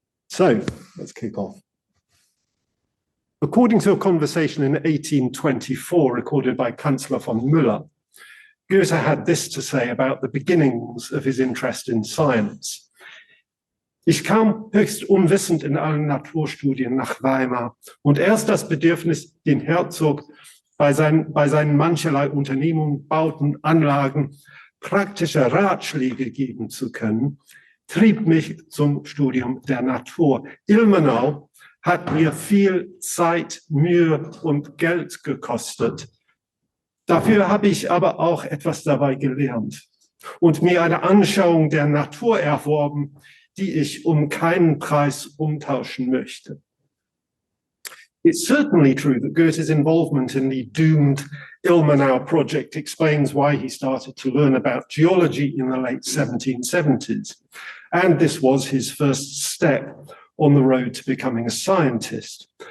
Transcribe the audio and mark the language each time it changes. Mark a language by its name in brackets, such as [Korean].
[English] So let's kick off. According to a conversation in 1824 recorded by Kanzler von Müller, Goethe had this to say about the beginnings of his interest in science. [German] Ich kam höchst unwissend in allen Naturstudien nach Weimar und erst das Bedürfnis, den Herzog bei seinen mancherlei Unternehmungen, Bauten, Anlagen praktische Ratschläge geben zu können, trieb mich zum Studium der Natur. Ilmenau hat mir viel Zeit, Mühe und Geld gekostet. Dafür habe ich aber auch etwas dabei gelernt und mir eine Anschauung der Natur erworben, die ich um keinen Preis umtauschen möchte. [English] It's certainly true that Goethe's involvement in the doomed Ilmenau project explains why he started to learn about geology in the late 1770s. And this was his first step on the road to becoming a scientist.